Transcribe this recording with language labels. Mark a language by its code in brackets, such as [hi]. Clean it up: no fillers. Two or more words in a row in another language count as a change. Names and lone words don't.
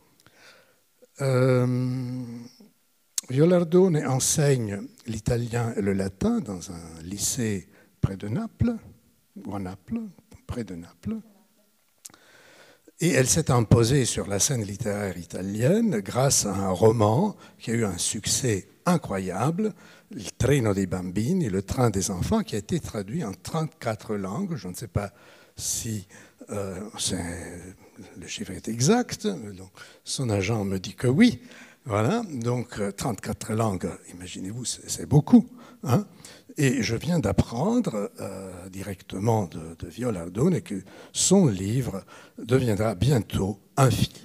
[fr] Viola Ardone enseigne l'italien et le latin dans un lycée près de Naples, ou à Naples, près de Naples. Et elle s'est imposée sur la scène littéraire italienne grâce à un roman qui a eu un succès incroyable, Il treno dei bambini, le train des enfants, qui a été traduit en 34 langues. Je ne sais pas si le chiffre est exact, donc son agent me dit que oui. Voilà, donc 34 langues, imaginez-vous, c'est beaucoup. Hein. Et je viens d'apprendre directement de Viola Ardone que son livre deviendra bientôt un film.